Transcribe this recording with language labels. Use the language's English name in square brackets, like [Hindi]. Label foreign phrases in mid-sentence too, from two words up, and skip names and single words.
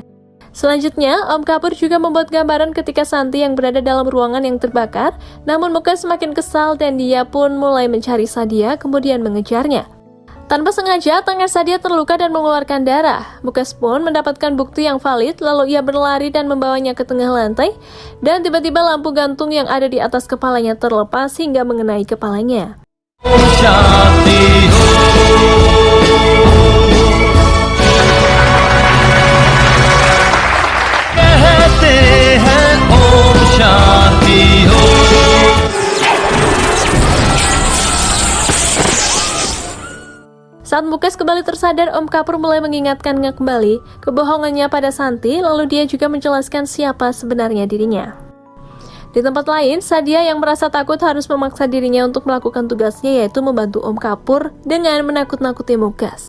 [Indonesian] Selanjutnya, Om Kapoor juga membuat gambaran ketika Santi yang berada dalam ruangan yang terbakar, namun Mukesh semakin kesal dan dia pun mulai mencari Sadia, kemudian mengejarnya. Tanpa sengaja, tangan Sadia terluka dan mengeluarkan darah. Mukesh pun mendapatkan bukti yang valid, lalu ia berlari dan membawanya ke tengah lantai, dan tiba-tiba lampu gantung yang ada di atas kepalanya terlepas hingga mengenai kepalanya. [Hindi] शांति हो कहते हैं ओम शांति हो. [Indonesian] Saat Mukesh kembali tersadar, Om Kapoor mulai mengingatkannya kembali kebohongannya pada Santi, lalu dia juga menjelaskan siapa sebenarnya dirinya. Di tempat lain, Sadia yang merasa takut harus memaksa dirinya untuk melakukan tugasnya, yaitu membantu Om Kapoor dengan menakut-nakuti Mukesh.